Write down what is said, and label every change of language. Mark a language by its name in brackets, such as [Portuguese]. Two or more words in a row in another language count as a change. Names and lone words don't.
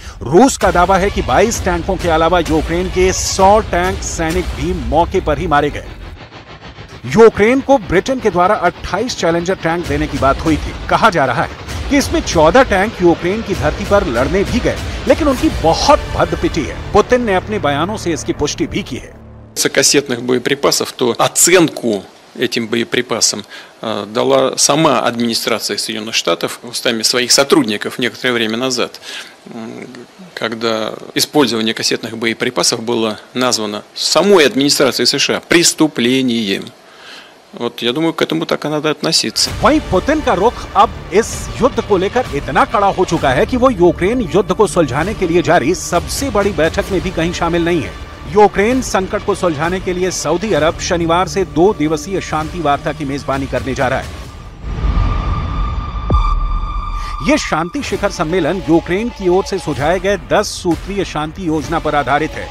[Hindi] रूस का दावा है कि 22 टैंकों के अलावा यूक्रेन के 100 टैंक सैनिक भी मौके पर ही मारे गए। यूक्रेन को ब्रिटेन के द्वारा 28 चैलेंजर टैंक देने की बात हुई थी। कहा जा रहा है कि इसमें 14 टैंक यूक्रेन की धरती पर लड़ने भी गए, लेकिन उनकी बहुत भद्द पिटी है। पुतिन ने अपने बयानों से इसकी पुष्टि भी की है। [Russian] кассетных боеприпасов, то оценку этим боеприпасам дала сама администрация Соединенных Штатов устами своих сотрудников некоторое время назад, когда использование кассетных боеприпасов было названо самой администрацией США преступлением. Вот я думаю, к этому так и надо относиться. [Hindi] वहीं पुतिन का रुख अब इस युद्ध को लेकर इतना कड़ा हो चुका है कि वो यूक्रेन युद्ध को सुलझाने के लिए जारी सबसे बड़ी बैठक में भी कहीं शामिल नहीं है। यूक्रेन संकट को सुलझाने के लिए सऊदी अरब शनिवार से 2 दिवसीय शांति वार्ता की मेजबानी करने जा रहा है। ये शांति शिखर सम्मेलन यूक्रेन की ओर से सुझाए गए 10 सूत्रीय शांति योजना पर आधारित है।